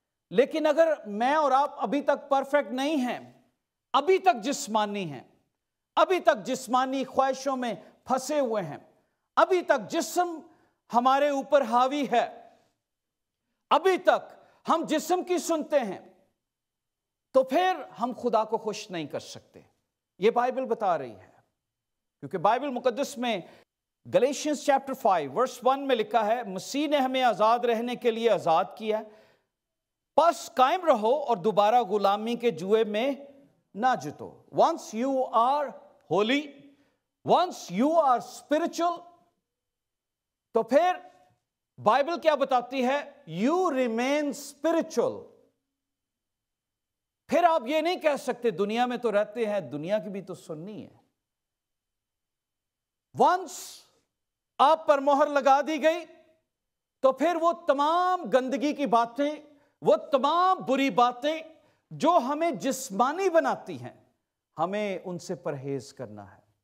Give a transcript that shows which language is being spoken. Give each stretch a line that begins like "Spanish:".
Urdu: لیکن اگر میں اور آپ ابھی تک پرفیکٹ نہیں ہیں, ابھی تک جسمانی ہیں, ابھی تک جسمانی خواہشوں میں پھنسے ہوئے ہیں, ابھی تک جسم ہمارے اوپر حاوی ہے, ابھی تک ہم جسم کی سنتے ہیں, تو پھر ہم خدا کو خوش نہیں کر سکتے. یہ بائبل بتا رہی ہے, کیونکہ بائبل مقدس میں گلیشینز چیپٹر 5 ورس 1 میں لکھا ہے, مسیح نے ہمیں آزاد رہنے کے لیے آزاد کیا, پس قائم رہو اور دوبارہ غلامی کے جوئے میں نہ جتو.
English: once you are holy, once you are spiritual,
Urdu: تو پھر بائبل کیا بتاتی ہے,
English: you remain spiritual.
Urdu: پھر آپ یہ نہیں کہہ سکتے دنیا میں تو رہتے ہیں, دنیا کی بھی تو سننی ہے. once آپ پر مہر لگا دی گئی, تو پھر وہ تمام گندگی کی باتیں, وہ تمام بری باتیں جو ہمیں جسمانی بناتی ہیں, ہمیں ان سے پرہیز کرنا ہے.